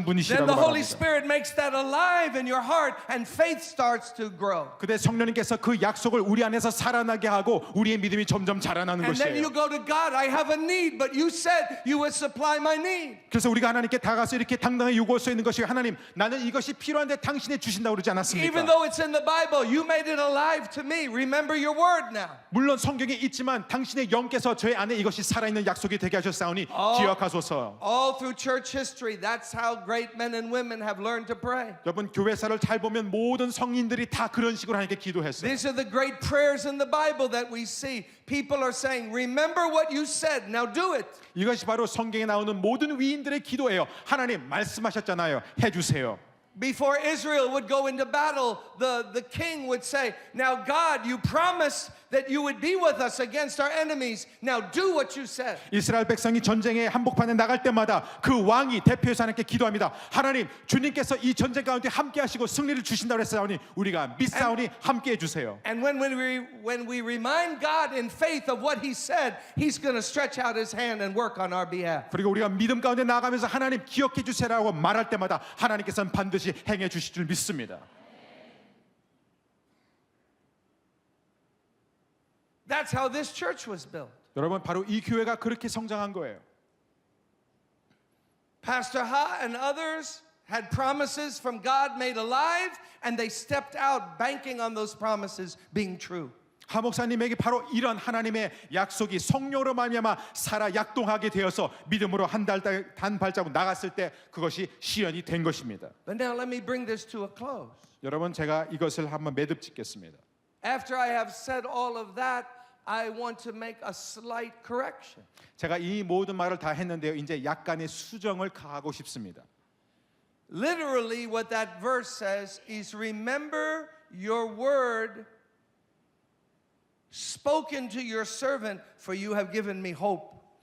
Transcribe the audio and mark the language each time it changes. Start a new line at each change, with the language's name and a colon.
English: Then
Korean: 분이시라고
English: the Holy
Korean: 말합니다.
English: Spirit makes that alive in your heart and faith starts to grow.
Korean: 그때 성령님께서 그 약속을 우리 안에서 살아나게 하고 우리의 믿음이 점점 자라나는
English: And then you
Korean: 것이에요.
English: go to God, "I have a need, but you said you would supply my need."
Korean: 그래서 우리가 하나님께 다가서 이렇게 당당히 요구할 수 있는 것이 하나님 나는 이것이 필요한데 당신이 주신다고 그러지
English: Even
Korean: 않았습니까?
English: though it's in the Bible, you made it alive to me. Remember your word now.
Korean: 물론 성경에 있지만 당신의 영께서 저의 안에 이것이 살아있는 약속이 되게 하셨사오니 기억하소서.
English: All through church history, that's how great men and women have learned to pray.
Korean: 여러분 교회사를 잘 보면 모든 성인들이 다 그런 식으로 하나님께 기도했어요.
English: These are the great prayers in the Bible that we see. People are saying, "Remember what you said, now do it."
Korean: 이것이 바로 성경에 나오는 모든 위인들의 기도예요. 하나님 말씀하셨잖아요. 해주세요.
English: Before Israel would go into battle, the king would say, "Now God, you promised that you would be with us against our enemies. Now do what you said."
Korean: 이스라엘 백성이 전쟁의 한복판에 나갈 때마다 그 왕이 대표해서 하나님께 기도합니다. 하나님 주님께서 이 전쟁 가운데 함께 하시고 승리를 주신다고 했사오니 우리가 믿사오니 함께 해주세요.
English: And when we remind God in faith of what He said, He's going to stretch out His hand and work on our behalf.
Korean: 그리고 우리가 믿음 가운데 나아가면서 하나님 기억해 주세요라고 말할 때마다 하나님께서는 반드시 행해 주실 줄 믿습니다.
English: That's how this church was built.
Korean: 여러분 바로 이 교회가 그렇게 성장한 거예요.
English: Pastor Ha and others had promises from God made alive, and they stepped out banking on those promises being true.
Korean: 하 목사님에게 바로 이런 하나님의 약속이 성령으로 말미암아 살아 약동하게 되어서 믿음으로 한 발자국 나갔을 때 그것이 실현이 된 것입니다.
English: But now let me bring this to a close.
Korean: 여러분 제가 이것을 한번 매듭 짓겠습니다.
English: After I have said all of that, I want to make a slight correction.
Korean: 제가 이 모든 말을 다 했는데요. 이제 약간의 수정을 가하고 싶습니다.
English: Literally what that verse says is remember your word spoken to your servant, for you have given me hope.